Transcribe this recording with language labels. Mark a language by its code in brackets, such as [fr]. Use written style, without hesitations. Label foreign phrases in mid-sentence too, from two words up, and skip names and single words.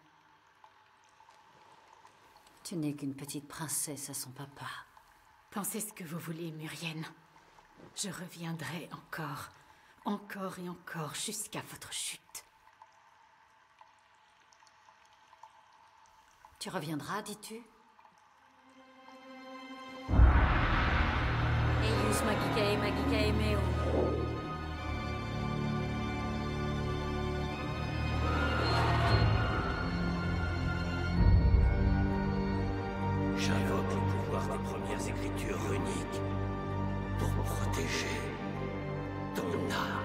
[fr] Tu n'es qu'une petite princesse à son papa. Pensez ce que vous voulez, Murienne. Je reviendrai encore et encore jusqu'à votre chute. Tu reviendras, dis-tu? Eius magikae meo. J'invoque le pouvoir des premières écritures runiques pour protéger ton âme.